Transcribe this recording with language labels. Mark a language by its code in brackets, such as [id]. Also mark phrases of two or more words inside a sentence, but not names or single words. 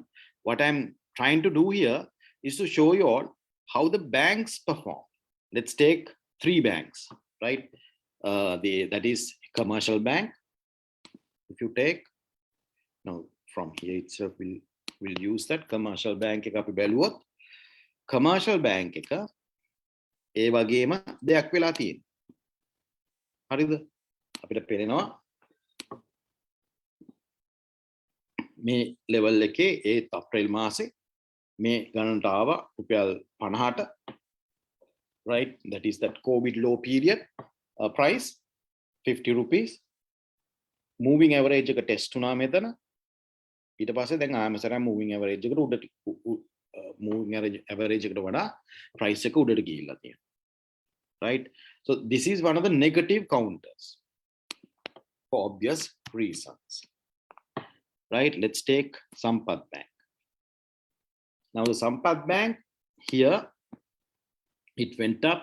[en] What I'm trying to do here is to show you all how the banks perform. Let's take 3 banks, right? That is commercial bank. If you take, now from here itself, we'll use that commercial bank. [si] Commercial bank ඒ වගේම දෙයක් වෙලා තියෙනවා. හරිද? අපිට පේනවා මේ ලෙවල් එකේ ඒ අප්‍රේල් මාසේ මේ ගණනට ආවා රුපියල් 50ට, [en] right? That is that COVID low period price 50 rupees. Moving average [si] එක ටෙස්ට් වුණා මෙතන. ඊට පස්සේ දැන් ආමසරම් [en] moving average [si] එකට උඩට [en] moving average [si] එකට වඩා price එක උඩට ගිහිල්ලා තියෙනවා, [en] right? So this is one of the negative counters for obvious reasons, right? Let's take Sampath Bank. Now the Sampath Bank here, it went up.